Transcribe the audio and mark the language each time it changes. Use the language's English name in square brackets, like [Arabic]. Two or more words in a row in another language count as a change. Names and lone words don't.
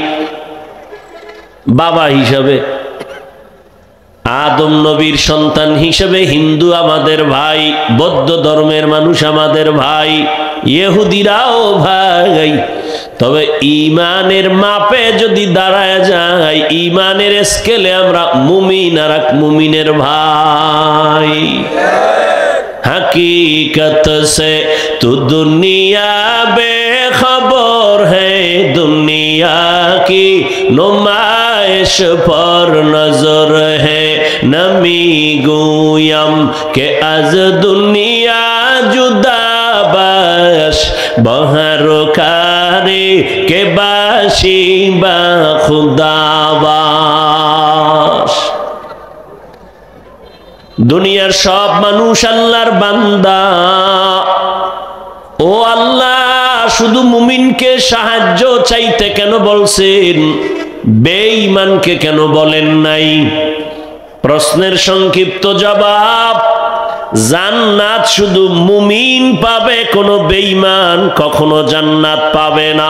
[Bangla] বাবা হিসাবে আদম নবীর সন্তান হিসেবে হিন্দু আমাদের ভাই, বৌদ্ধ ধর্মের মানুষ আমাদের ভাই, ইহুদিরাও ভাই। তবে ঈমানের মাপে যদি দাঁড়ায় যায়, ঈমানের স্কেলে আমরা মুমিন আর এক মুমিনের ভাই। [Urdu] حقیقت سے تو دنیا بےخبر ہے، دنیا کی نمائش پر نظر ہے. [Persian] نمی‌گویم که از دنیا جدا باش، به هر کاری که باشی با خدا باش. [Bangla] দুনিয়ার সব মানুষ আল্লাহর বান্দা। ও আল্লাহ, শুধু মুমিনকে সাহায্য চাইতে কেন বলছেন, বেঈমানকে কেন বলেন নাই? প্রশ্নের সংক্ষিপ্ত জবাব, জান্নাত শুধু মুমিন পাবে, কোনো বেঈমান কখনো জান্নাত পাবে না।